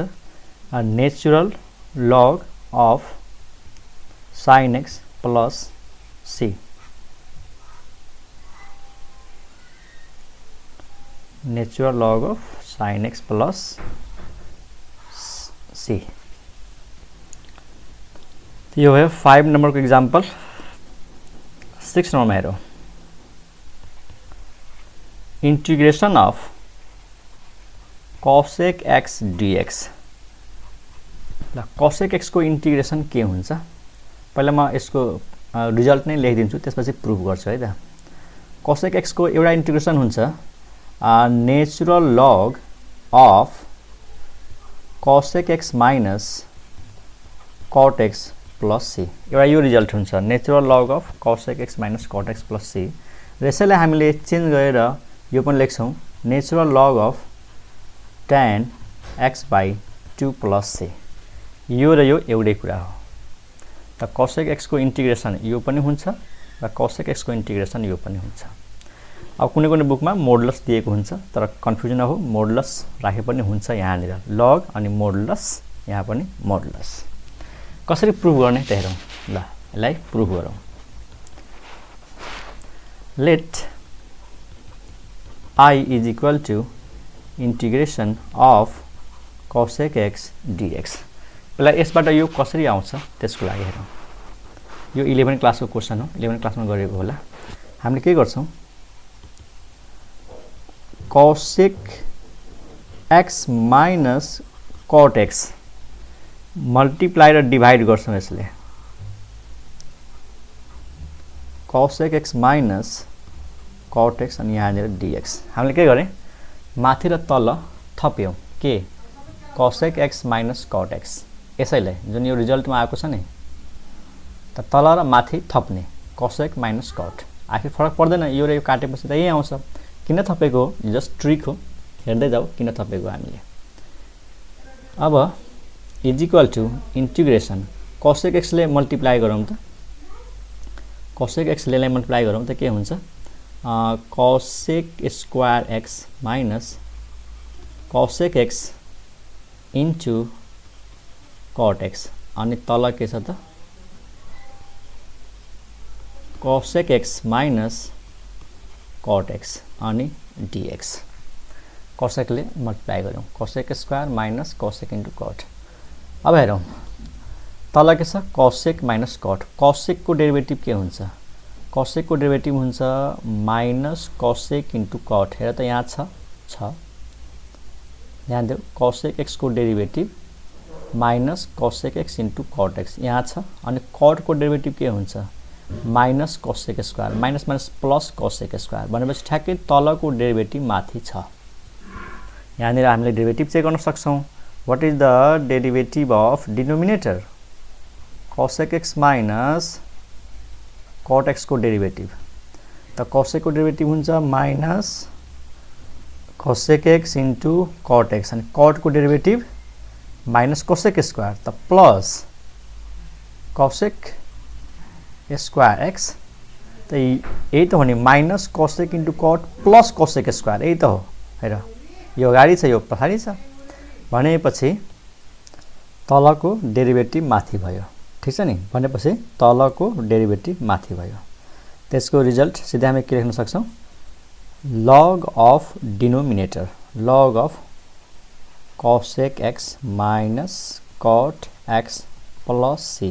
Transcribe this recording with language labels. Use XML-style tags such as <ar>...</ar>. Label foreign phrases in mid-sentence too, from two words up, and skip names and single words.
<en>natural log of sine x plus c, natural log of sine x plus c.</en> <ne>यो भयो 5 नंबरको इक्जाम्पल। 6 नंबरमा हेरौँ,</ne> <en>integration of cosec x dx.</en> <ne>ल cosec x को इंटीग्रेशन के हुन्छ? पहिला म यसको रिजल्ट नै लेखिदिन्छु, त्यसपछि प्रुफ गर्छु है त। cosec x को एउटा इंटीग्रेशन हुन्छ</ne> <en>natural log of cosec x minus cot x plus c.</en> <ne>एउटा यो रिजल्ट हुन्छ</ne> <en>natural log of cosec x minus cot x plus c.</en> <ne>र यसैलाई हामीले चेन्ज गरेर यो पनि लेख्छौँ</ne> <en>natural log of tan x by 2 plus c.</en> <ne>यो र यो एउटै कुरा हो। त cosec x को इन्टिग्रेसन यो पनि हुन्छ र cosec x को इन्टिग्रेसन यो पनि हुन्छ। अब कुनै कुनै बुकमा मोडुलस दिएको हुन्छ, तर कन्फ्युजन हो, मोडुलस राखे पनि हुन्छ यहाँनिर, लग अनि मोडुलस, यहाँ पनि मोडुलस। कसरी प्रुफ गर्ने त हेरौँ। ल यसलाई प्रुफ गरौँ।</ne> <en>let I is equal to integration of cosec x dx.</en> <ne>पहिला यसबाट यो कसरी आउँछ त्यसको लागि हेरौँ। यो 11 क्लासको क्वेसन हो, 11 क्लासमा गरेको होला। हामीले के गर्छौँ?</ne> <en>cosec x minus cot x</en> <ne>मल्टिप्लाई र डिभाइड गर्छौँ यसले।</ne> <en>cosec x minus cot x</en> <ne>अनि यहाँनिर dx। हामीले के गरे? माथि र तल थप्यौँ के?</ne> <en>cosec x minus cot x.</en> <ne>यसैलाई जुन यो रिजल्टमा आएको छ नि, त तल र माथि थप्ने</ne> <en>cosec minus cot.</en> <ne>आखिर फरक पर्दैन, यो र यो काटेपछि त यही आउँछ। किन थपेको हो?</ne> <en>just trick</en> <ne>हो, हेर्दै जाऊ किन थपेको हामीले। अब</ne> <en>is equal to integration cosec x</en> <ne>ले मल्टिप्लाई गरौँ त, cosec x ले मल्टिप्लाई गरौँ त के हुन्छ?</ne> <en>cosec square x minus cosec x into cot x</en> <ne>अनि तल के छ त?</ne> <en>cosec x minus cot x</en> <ne>अनि dx। cosec ले मल्टिप्लाई गरौँ,</ne> <en>cosec square minus cosec into cot.</en> <ne>अब हेरौँ तल के छ?</ne> <en>cosec minus cot.</en> <ne>cosec को डेरिभेटिभ के हुन्छ? cosec को डेरिभेटिभ हुन्छ</ne> <en>minus cosec into cot.</en> <ne>हेर त यहाँ छ, ध्यान देऊ, cosec x को डेरिभेटिभ</ne> <en>minus cosec x into cot x</en> <ne>यहाँ छ। अनि cot को डेरिभेटिभ के हुन्छ?</ne> <en>minus cosec square, minus minus plus cosec square</en> <ne>भनेपछि ठ्याक्कै तलको डेरिभेटिभ माथि छ। यहाँनिर हामीले डेरिभेटिभ चेक गर्न सक्छौँ।</ne> <en>What is the derivative of denominator? cosec x minus cot x</en> <ne>को डेरिभेटिभ। त cosec को डेरिभेटिभ हुन्छ</ne> <en>minus cosec x into cot x</en> <ne>अनि cot को डेरिभेटिभ</ne> <en>minus cosec square</en> <ne>त</ne> <en>plus cosec square x.</en> <ne>त यही त हो नि,</ne> <en>minus cosec into cot plus cosec square,</en> <ne>यही त हो। हेर यो अगाडि छ, यो पछाडि छ भनेपछि तलको डेरिभेटिभ माथि भयो। ठिक छ नि, भनेपछि तलको डेरिभेटिभ माथि भयो। त्यसको रिजल्ट सिधै हामी के लेख्न सक्छौँ?</ne> <en>log of denominator, log of cosec x minus cot x plus c.</en>